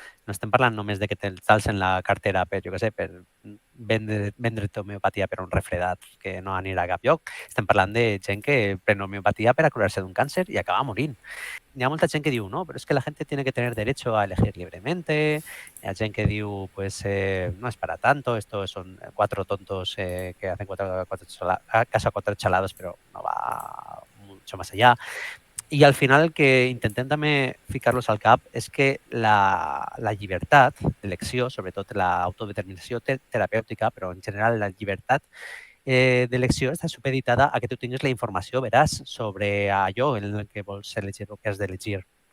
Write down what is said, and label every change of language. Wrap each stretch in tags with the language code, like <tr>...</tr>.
<ca>No estem parlant només de que t'alcen la cartera per, jo què sé, per vendre't homeopatia per un refredat que no anirà a cap lloc. Estem parlant de gent que pren homeopatia per a curar-se d'un càncer i acaba morint. Hi ha molta gent que diu, no, però és que</ca> <es>la gente tiene que tener derecho a elegir libremente.</es> <ca>Hi ha gent que diu,</ca> <es>pues, no es para tanto, esto son 4 tontos que hacen caso a 4 chalados, pero no va mucho más allá.</es> <ca>I al final el que intentem també ficar-los al cap és que la llibertat d'elecció, sobretot l'autodeterminació terapèutica, però en general la llibertat d'elecció està supeditada a que tu tinguis la informació veraç sobre allò en el que vols elegir o que has d'elegir.</ca>